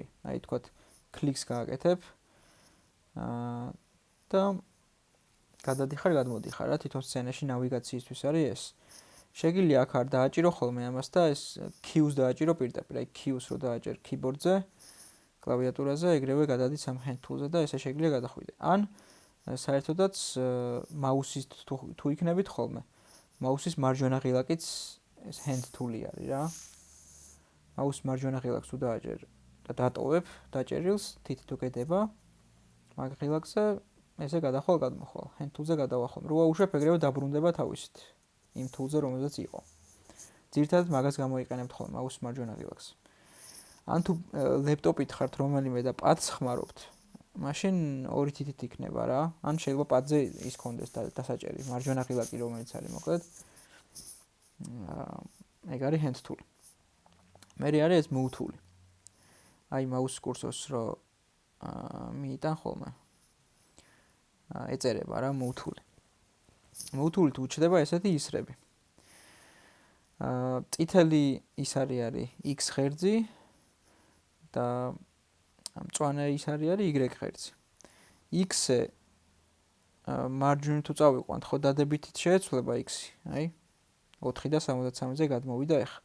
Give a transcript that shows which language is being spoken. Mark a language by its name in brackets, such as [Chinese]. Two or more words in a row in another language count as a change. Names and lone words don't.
[Georgian] აი თქვათ კლიქს გააკეთებ და გადადიხარ, გადმოდიხარ რა, თვითონ სცენაში ნავიგაციისთვის არის ეს. შეგიძლია აქ არ დააჭირო ხოლმე ამას და ეს Q-ს დააჭირო პირდაპირ, აი Q-ს რო დააჭერ keyboard-ზე, კლავიატურაზე, ეგრევე გადადის ამ [English] hand tool-ზე [Georgian] და ესე შეგიძლია გადახვიდე. ან საერთოდაც მაუსის თუ იქნებით ხოლმე, მაუსის მარჯვენა ღილაკიც ეს [English] hand tool-ი [Georgian] არის რა. მაუსის მარჯვენა ღილაკს თუ დააჭერ და დატოვებ დაჭერილს, თითი თუ კედება, მაგ ღილაკზე ესე გადახვალ გადმოხვალ, [English] hand tool-ზე [Georgian] გადავახვალ. რო აუშვებ, ეგრევე დაბრუნდება თავისით იმ tool-ზე, რომელზეც იყო. ძირითადად მაგას გამოიყენებთ ხოლმე მაუსის მარჯვენა ღილაკს. ან თუ ლეპტოპით ხართ რომელიმე და პადს ხმარობთ, მაშინ ორი თითით იქნება რა. ან შეიძლება პადზე ის კონდეს დასაჭერი, მარჯვენა ღილაკი რომელიც არის მოკლედ. ეგ არის [English] hand tool. [Georgian] მერე არის ეს [English] move tool. [Georgian] აი მაუსის კურსორს რო მიიტან ხოლმე. ეწერება რა [English] move tool. move tool-ით [Georgian] უჩნდება ესეთი ისრები. წითელი ის არის x ღერძი და მწვანე ის არის y ღერძი. x-ზე მარჯვნივ თუ წავიყვანთ, ხო დადებითით შეეცვლება x-ი, აი 4 და 73-ზე გადმოვიდა ეხა.